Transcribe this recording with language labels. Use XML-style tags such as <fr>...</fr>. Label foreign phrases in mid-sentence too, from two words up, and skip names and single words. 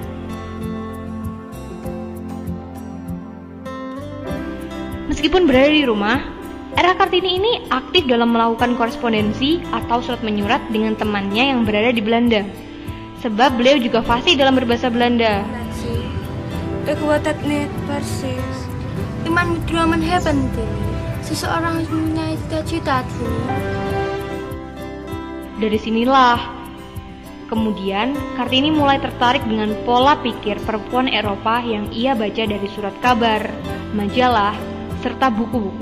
<id>Meskipun berada di rumah, R.A. Kartini ini aktif dalam melakukan korespondensi atau surat menyurat dengan temannya yang berada di Belanda. Sebab beliau juga fasih dalam berbahasa Belanda.</id> <nl>Ik word het niet precies. Iemand moet dromen hebben.</nl> <id>Seseorang harus mempunyai cita-cita. Dari sinilah kemudian Kartini mulai tertarik dengan pola pikir perempuan Eropa yang ia baca dari surat kabar, majalah, serta buku-buku.</id>